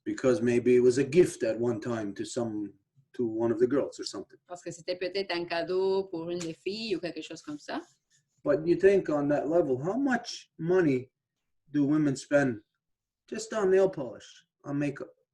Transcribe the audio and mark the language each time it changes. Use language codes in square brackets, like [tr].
[en] Because maybe it was a gift at one time to one of the girls or something. [fr] Parce que c'était peut-être un cadeau pour une des filles ou quelque chose comme ça. [en] But you think on that level, how much money do women spend just on nail polish, on makeup?